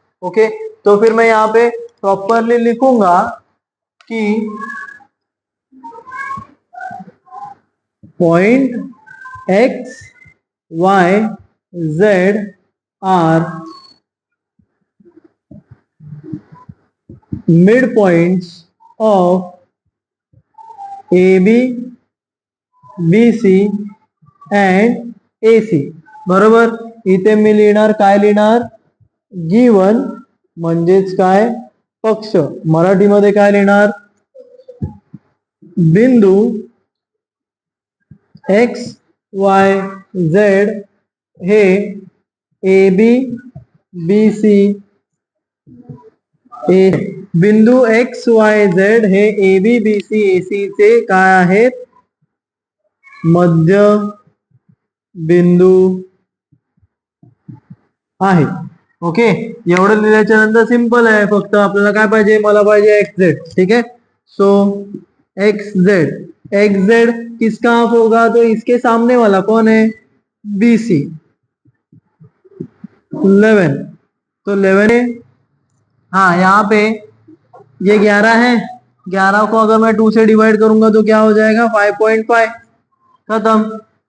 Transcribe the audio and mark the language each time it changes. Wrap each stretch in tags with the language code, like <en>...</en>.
<hi>Okay, तो फिर मैं यहाँ पे प्रॉपरली लिखूंगा कि</hi> <en>point X Y Z are mid points of AB BC and AC,</en> <hi>बरोबर।</hi> <mr>इथे मी लिहिणार, काय लिहिणार, गिवन म्हणजेच काय, पक्ष। मराठीमध्ये काय लिहिणार, बिंदू एक्स वाय झेड हे AB BC बिंदू एक्स वाय झेड हे AB BC AC चे काय आहेत, मध्य बिंदू आहे। ओके, एवढं लिहिल्याच्या नंतर सिंपल आहे, फक्त आपल्याला काय पाहिजे, मला पाहिजे एक्स जेड।</mr> <hi>ठीक है, सो एक्स जेड किसका हाफ होगा, तो इसके सामने वाला कौन है, BC 11, तो 11 है। हाँ, यहाँ पे ये 11 है, 11 को अगर मैं 2 से डिवाइड करूंगा तो क्या हो जाएगा, 5.5, खत्म।</hi>